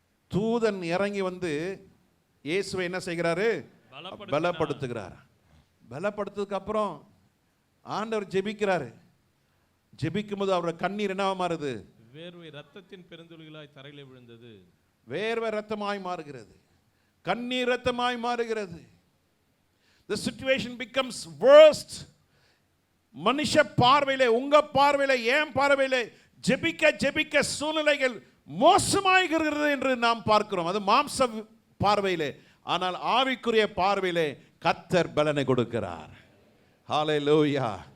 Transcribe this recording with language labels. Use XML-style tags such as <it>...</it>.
<ta>தூதன் இறங்கி வந்து இயேசுவை என்ன செய்கிறாரு? பலப்படுத்துகிறார். பலப்படுத்ததுக்கு அப்புறம் ஆண்டவர் ஜெபிக்கிறாரு. ஜெபிக்கும் போது அவரோட கண்ணீர் என்னவா மாறுது? வேர்வை ரத்தத்தின் பெருந்துளிகளாய் தரையிலே விழுந்தது. வேர்வை ரத்தமாய் மாறுகிறது, கண்ணீர் ரத்தமாய் மாறுகிறது.</ta> <en>The situation becomes worst.</en> <ta>மனுஷ பார்வையிலே, உங்க பார்வையிலே, என் பார்வையிலே ஜெபிக்க ஜெபிக்க சூழ்நிலைகள் மோசமாகிறது என்று நாம் பார்க்கிறோம். அது மாம்ச பார்வையிலே. ஆனால் ஆவிக்குரிய பார்வையிலே கர்த்தர் பலனை கொடுக்கிறார். ஹல்லேலூயா.</ta>